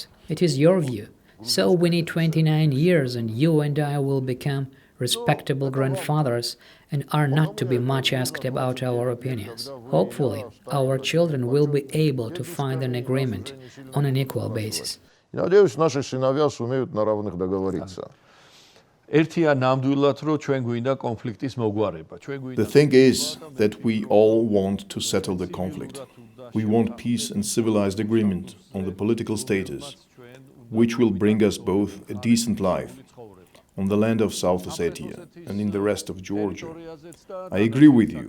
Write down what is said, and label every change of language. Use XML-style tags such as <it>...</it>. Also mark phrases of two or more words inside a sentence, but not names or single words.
<en>It is your view. So we need 29 years, and you and I will become respectable grandfathers and are not to be much asked about our opinions. Hopefully, our children will be able to find an agreement on an equal basis.</en> <ru>Надеюсь, наши сыновья сумеют на равных договориться.</ru> <ka>ერთია ნამდვილად რომ ჩვენ გვინდა კონფლიქტის მოგვარება.</ka> <en>The thing is that we all want to settle the conflict. We want peace and civilized agreement on the political status, which will bring us both a decent life on the land of South Ossetia and in the rest of Georgia. I agree with you.</en>